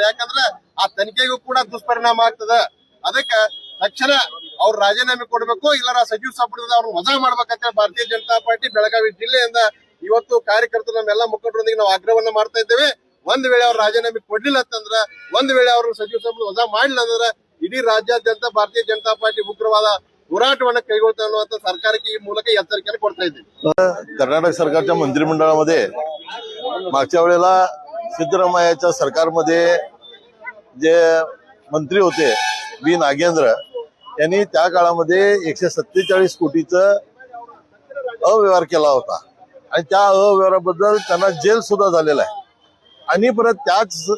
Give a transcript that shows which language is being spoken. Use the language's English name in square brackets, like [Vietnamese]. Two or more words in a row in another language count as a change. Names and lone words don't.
[Kannada] ಯಾಕಂದ್ರೆ ಆ ತನಿಖೆಗೂ ಕೂಡ ದುಷ್ಪರಿಣಾಮ ಆಗ್ತದ. ಅದಕ್ಕೆ ತಕ್ಷಣ ಅವ್ರು ರಾಜೀನಾಮೆ ಕೊಡ್ಬೇಕು, ಇಲ್ಲಾರ ಸಚಿವ ಸಂಪುಟದಿಂದ ಅವ್ರನ್ನ ವಜಾ ಮಾಡ್ಬೇಕಂತ ಭಾರತೀಯ ಜನತಾ ಪಾರ್ಟಿ ಬೆಳಗಾವಿ ಜಿಲ್ಲೆಯಿಂದ ಇವತ್ತು ಕಾರ್ಯಕರ್ತರು ನಮ್ಮೆಲ್ಲ ಮುಖಂಡರೊಂದಿಗೆ ನಾವು ಆಗ್ರಹವನ್ನ ಮಾಡ್ತಾ ಇದ್ದೇವೆ. ಒಂದ್ ವೇಳೆ ಅವ್ರು ರಾಜೀನಾಮೆ ಕೊಡ್ಲಿಲ್ಲ ಅಂತಂದ್ರ, ಒಂದ್ ವೇಳೆ ಅವರು ಸಚಿವ ಸಂಪುಟ ವಜಾ ಮಾಡಲಿಲ್ಲ ಅಂದ್ರೆ ಇಡೀ ರಾಜ್ಯಾದ್ಯಂತ ಭಾರತೀಯ ಜನತಾ ಪಾರ್ಟಿ ಉಗ್ರವಾದ ಹೋರಾಟವನ್ನ ಕೈಗೊಳ್ತಾ ಅನ್ನುವಂತ सरकारಕ್ಕೆ ಈ ಮೂಲಕ ಎಚ್ಚರಿಕೆಯನ್ನು ಕೊಡ್ತಾ इथे। [Marathi] कर्नाटक सरकारच्या मंत्रिमंडळामध्ये मागच्या वेळेला सिद्धरामय्याच्या सरकारमध्ये जे मंत्री होते बी नागेंद्र यांनी त्या काळामध्ये 147 कोटीचा अव्यवहार केला होता आणि त्या अव्यवहाराबद्दल त्यांना जेल सुद्धा झालेला आहे आणि परत त्याच